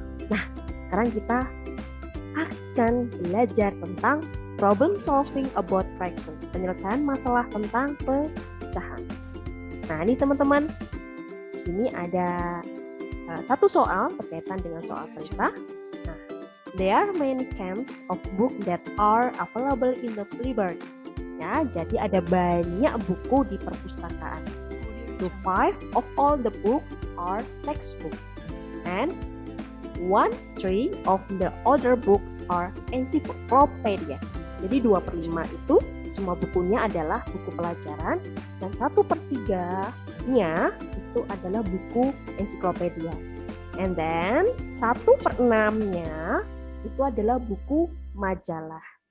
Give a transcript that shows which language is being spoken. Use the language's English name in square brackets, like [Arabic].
[Indonesian] Nah, sekarang kita akan belajar tentang [English] problem solving about fraction, [Indonesian] penyelesaian masalah tentang pecahan. Nah, ini teman-teman, di sini ada satu soal berkaitan dengan soal cerita. [English] Nah, there are many kinds of book that are available in the library. [Indonesian] Ya, jadi ada banyak buku di perpustakaan. [English] 2/5 of all the books are textbook, and 1/3 of the other book are encyclopedia. [Indonesian] Jadi 2/5 itu semua bukunya adalah buku pelajaran, dan 1/3-nya itu adalah buku ensiklopedia. [English] And then [Indonesian] 1/6-nya itu adalah buku majalah.